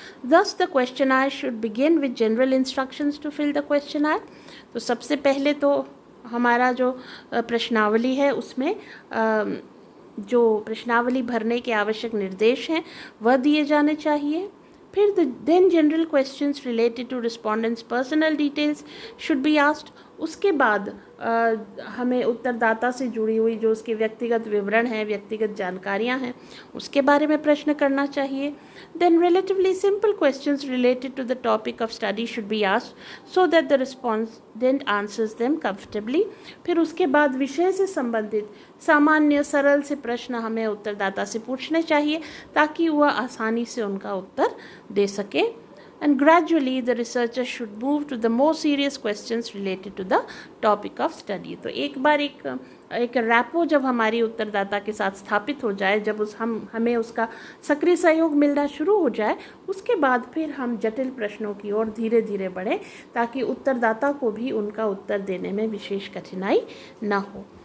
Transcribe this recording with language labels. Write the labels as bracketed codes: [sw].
[en] Thus the questionnaire should begin with general instructions to fill the questionnaire. [hi] तो सबसे पहले तो हमारा जो प्रश्नावली है उसमें जो प्रश्नावली भरने के आवश्यक निर्देश हैं वह दिए जाने चाहिए। फिर [en] then general questions related to respondents' personal details should be asked. [hi] उसके बाद हमें उत्तरदाता से जुड़ी हुई जो उसके व्यक्तिगत विवरण हैं व्यक्तिगत जानकारियां हैं उसके बारे में प्रश्न करना चाहिए। [en] Then relatively simple questions related to the topic of study should be asked so that the respondent answers them comfortably. [hi] फिर उसके बाद विषय से संबंधित सामान्य सरल से प्रश्न हमें उत्तरदाता से पूछने चाहिए ताकि वह आसानी से उनका उत्तर दे सके। [en] And gradually the researcher should move to the more serious questions related to the topic of study. [hi] तो एक बार एक रैपो जब हमारी उत्तरदाता के साथ स्थापित हो जाए जब हमें उसका सक्रिय सहयोग मिलना शुरू हो जाए उसके बाद फिर हम जटिल प्रश्नों की ओर धीरे धीरे बढ़ें ताकि उत्तरदाता को भी उनका उत्तर देने में विशेष कठिनाई न हो।